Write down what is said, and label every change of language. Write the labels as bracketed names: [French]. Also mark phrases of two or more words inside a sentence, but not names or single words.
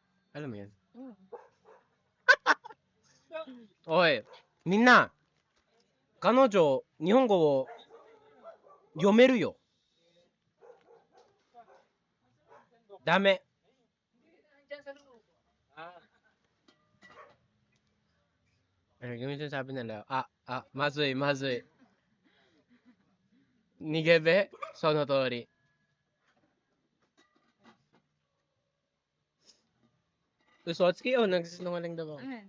[Filipino] Alam mo yan? Mm. [Japanese] おい、みんな、彼女、日本語を読めるよ。 [Filipino] ダメ。Yung sinasabi nila, [Japanese] まずい、まずい。逃げべ、その通り。 [Filipino] 嘘つき o nagsisinungaling daw ako? Ayan.